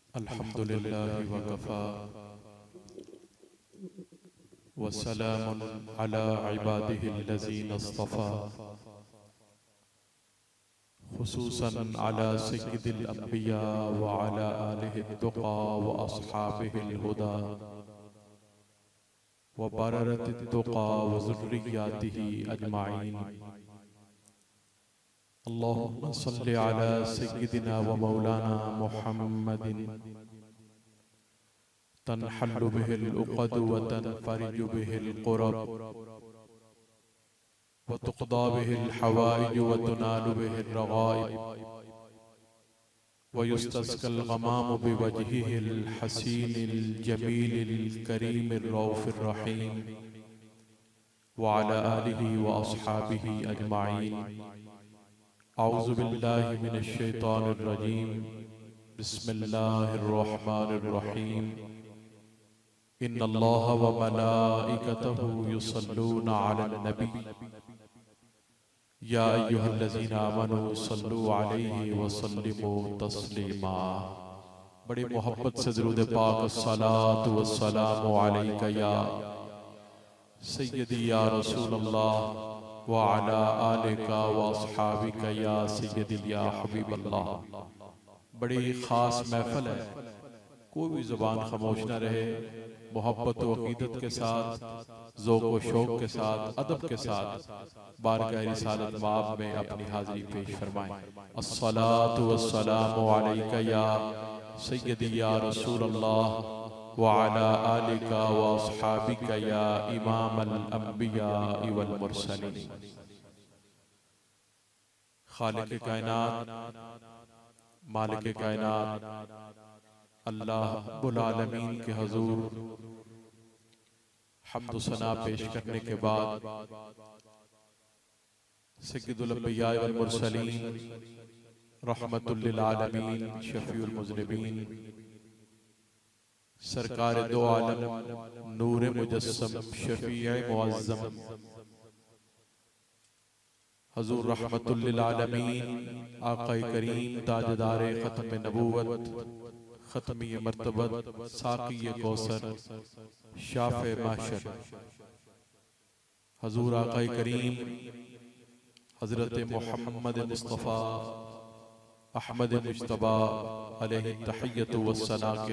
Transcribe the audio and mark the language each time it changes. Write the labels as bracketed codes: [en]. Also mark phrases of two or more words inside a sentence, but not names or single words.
[ar] الحمد لله وكفى وسلام على عباده الذين اصطفى خصوصا على سيد الأنبياء وعلى آله التقى وأصحابه الهدى وبررته التقى وذرياته أجمعين. اللهم صل على سيدنا ومولانا محمد تنحل به العقد وتنفرج به الكرب وتقضى به الحوائج وتنال به الرغائب ويستسقى الغمام بوجهه الحسن الجميل الكريم الرؤوف الرحيم وعلى آله وأصحابه أجمعين. أعوذ بالله من الشيطان الرجيم. بسم الله الرحمن الرحيم. إن الله وملائكته يصلون على النبي يا أيها الذين آمنوا صلوا عليه وسلموا تسليما. [ur] بڑی محبت سے درود پاک [ar] الصلاة والسلام عليك يا سيدي يا رسول الله وعلى آلك وأصحابك يا سيدي يا حبيب الله. [ur] بڑی خاص محفل ہے، کوئی بھی زبان خاموش نہ رہے. محبت و عقیدت کے ساتھ، ذوق و شوق کے ساتھ، ادب کے ساتھ بارگاہ رسالت مآب میں اپنی حاضری پیش فرمائیں. [ar] الصلاة والسلام عليك يا سيدي يا رسول الله وعلى آلك وأصحابك يا إمام الأنبياء والمرسلين. [ur] خالق کائنات، مالک کائنات اللہ [ar] رب العالمين [ur] کے حضور حمد ثنا پیش کرنے کے بعد [ar] سيد الأنبياء والمرسلين رحمة للعالمين شفيع المذنبين [ur] سرکار دو عالم نور مجسم شفیع معظم حضور [ar] رحمة للعالمين [ur] آقائے کریم تاجدار ختم نبوت ختمی مرتبت ساقی کوثر شافع محشر حضور آقائے کریم حضرت محمد مصطفیٰ احمد مجتبیٰ [ar] عليه التحية والثناء [ur] के